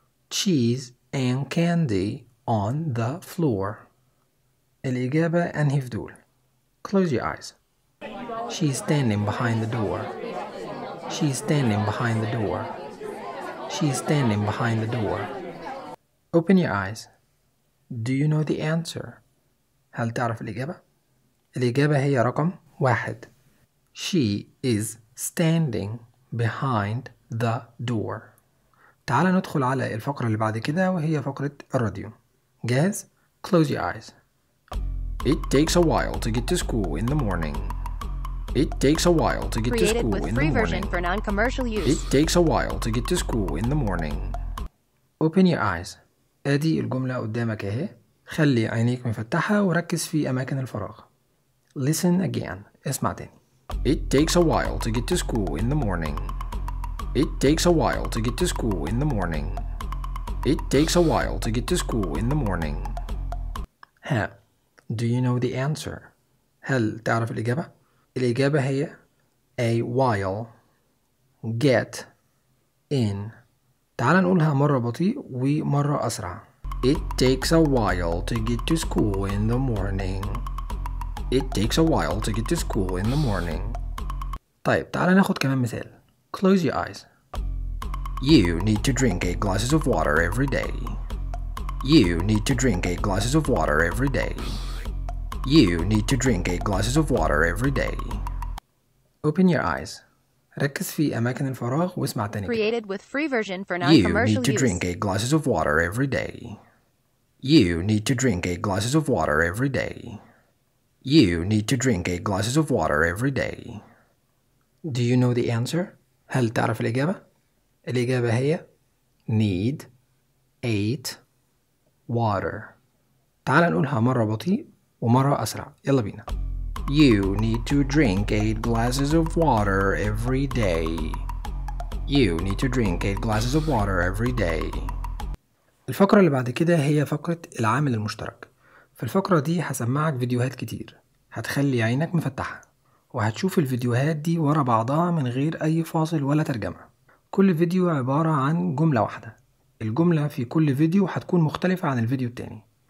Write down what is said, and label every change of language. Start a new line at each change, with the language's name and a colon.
English: Cheese and candy on the floor.
Arabic: الإجابة أنهي فدول.
English: Close your eyes. She's standing behind the door. She's standing behind the door. She's standing behind the door. Open your eyes. Do you know the answer?
Arabic: هل تعرف الإجابة؟ الإجابة هي رقم 1.
English: She is standing behind the door.
Arabic: تعال ندخل على الفقرة اللي بعد كده وهي فقرة الراديو. جاهز؟
English: Close your eyes. It takes a while to get to school in the morning. It takes a while to get Created to school with in free the morning. Version for non-commercial use. It takes a while to get to school in the morning. Open your eyes.
Arabic: ادي الجملة قدامك اهي خلي عينيك مفتحة وركز في اماكن الفراغ
English: Listen again
Arabic: اسمع تاني
English: It takes a while to get to school in the morning It takes a while to get to school in the morning It takes a while to get to school in the morning ها Do you know the answer?
Arabic: هل تعرف الإجابة؟ الإجابة هي
English: A while Get In
Arabic: تعال نقولها مرة بطيء ومرة أسرع
English: It takes a while to get to school in the morning It takes a while to get to school in the morning
Arabic: طيب تعال ناخد كمان مثال
English: Close your eyes You need to drink 8 glasses of water every day You need to drink 8 glasses of water every day You need to drink 8 glasses of water every day Open your eyes
Arabic: ركز في أماكن الفراغ واسمع تاني كده.
English: Created with free version for non-commercial use. You need to drink 8 glasses of water every day. You need to drink 8 glasses of water every day. You need to drink 8 glasses of water every day. Do you know the answer?
Arabic: هل تعرف الإجابة؟ الإجابة هي
English: need 8 water.
Arabic: تعال نقولها مرة بطيء ومرة أسرع. يلا بينا.
English: You need to drink 8 glasses of water every day. You need to drink 8 glasses of water every day.
Arabic: الفقرة اللي بعد كده هي فقرة العامل المشترك. في الفقرة دي هسمعك فيديوهات كتير. هتخلي عينك مفتحة. وهتشوف الفيديوهات دي ورا بعضها من غير أي فاصل ولا ترجمة. كل فيديو عبارة عن جملة واحدة. الجملة في كل فيديو هتكون مختلفة عن الفيديو التاني.